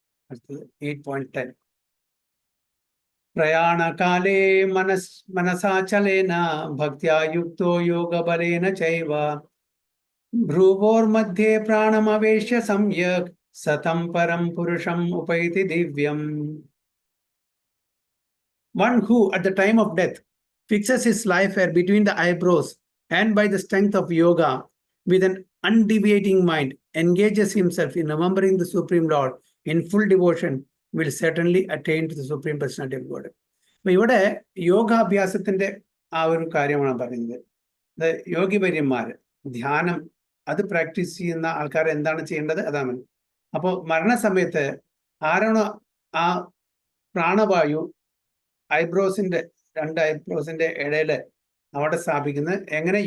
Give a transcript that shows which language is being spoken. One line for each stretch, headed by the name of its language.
Malayalam: അടുത്തത്
Sanskrit: 8.10. പ്രയാണകാലേ മനസാചലേന ഭക്ത്യാ യുക്തോ യോഗബലേന ചൈവ ഭ്രുവോർമധ്യേ പ്രാണമവേശ്യ സംയക് സതം പരം പുരുഷം ഉപൈതി Divyam.
English: One who at the time of death fixes his life hair between the eyebrows and by the strength of yoga with an undeviating mind engages himself in remembering the Supreme Lord in full devotion will certainly attain to the Supreme Personality of God.
Malayalam: അപ്പൊ ഇവിടെ യോഗാഭ്യാസത്തിന്റെ ആ ഒരു കാര്യമാണ് പറയുന്നത്. യോഗിവര്യന്മാര് ധ്യാനം അത് practice ചെയ്യുന്ന ആൾക്കാർ എന്താണ് ചെയ്യേണ്ടത്? അതാണ്. അപ്പോൾ മരണസമയത്ത് ആരാണോ ആ പ്രാണവായു ഐബ്രോസിന്റെ 2 ഐബ്രോസിന്റെ ഇടയിൽ അവിടെ സ്ഥാപിക്കുന്നത്, എങ്ങനെ?